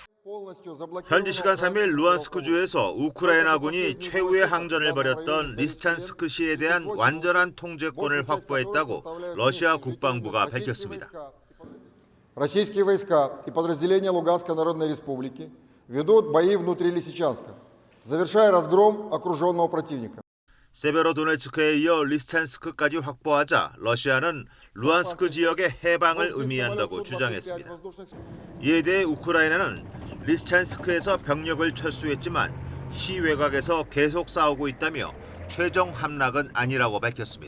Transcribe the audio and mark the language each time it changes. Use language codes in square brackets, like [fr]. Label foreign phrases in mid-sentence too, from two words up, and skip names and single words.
[ko] 현지 시간 3일 루안스크주에서 우크라이나군이 최후의 항전을 벌였던 리스찬스크 시에 대한 완전한 통제권을 확보했다고 러시아 국방부가 밝혔습니다. [ru] Российские войска и подразделения Луганской Народной Республики ведут бои внутри Лисичанска, завершая разгром окруженного противника. [ko] 세베로도네츠크에 이어 리스찬스크까지 확보하자 러시아는 루안스크 지역의 해방을 의미한다고 주장했습니다. 이에 대해 우크라이나는 리스찬스크에서 병력을 철수했지만 시 외곽에서 계속 싸우고 있다며 최종 함락은 아니라고 밝혔습니다.